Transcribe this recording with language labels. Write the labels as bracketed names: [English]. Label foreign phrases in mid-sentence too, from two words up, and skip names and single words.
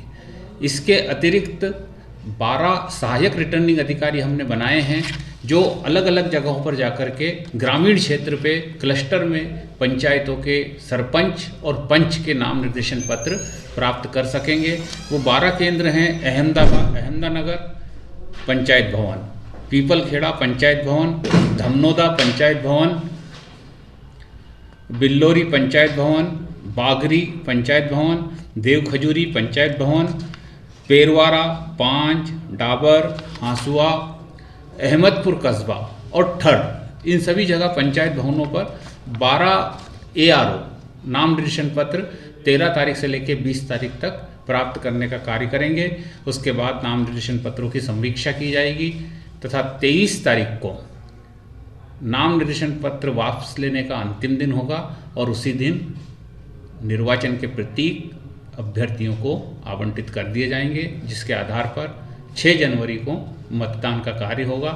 [Hindi] इसके अतिरिक्त 12 सहायक रिटर्निंग अधिकारी हमने बनाए हैं जो अलग अलग जगहों पर जाकर के ग्रामीण क्षेत्र पे क्लस्टर में पंचायतों के सरपंच और पंच के नाम निर्देशन पत्र प्राप्त कर सकेंगे। वो 12 केंद्र हैं अहमदानगर पंचायत भवन, पीपलखेड़ा पंचायत भवन, धमनोदा पंचायत भवन, बिल्लोरी पंचायत भवन, बागरी पंचायत भवन, देवखजूरी पंचायत भवन, पेरवारा, पांच, डाबर, हांसुआ, अहमदपुर कस्बा और ठड़, इन सभी जगह पंचायत भवनों पर 12 ARO नाम निर्देशन पत्र 13 तारीख से लेकर 20 तारीख तक प्राप्त करने का कार्य करेंगे। उसके बाद नाम निर्देशन पत्रों की समीक्षा की जाएगी तथा 23 तारीख को नाम निर्देशन पत्र वापस लेने का अंतिम दिन होगा और उसी दिन निर्वाचन के प्रतीक अभ्यर्थियों को आवंटित कर दिए जाएंगे, जिसके आधार पर 6 जनवरी को मतदान का कार्य होगा।